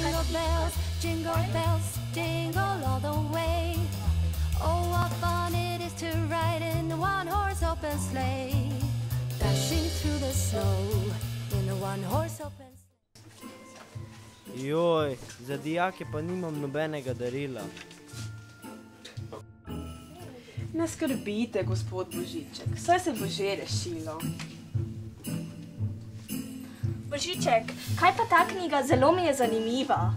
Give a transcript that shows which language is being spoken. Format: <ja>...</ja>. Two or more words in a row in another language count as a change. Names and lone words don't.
<en>Jingle bells, jingle all the way. Oh, what fun it is to ride in a one-horse open sleigh. Dashing through the snow in a one-horse open sleigh.</en> <sl>Joj, za dijake pa nimam nobenega darila. Ne skrbite, gospod Božiček, saj se bo že rešilo. Božiček, kaj pa ta knjiga? Zelo mi je zanimiva.</sl>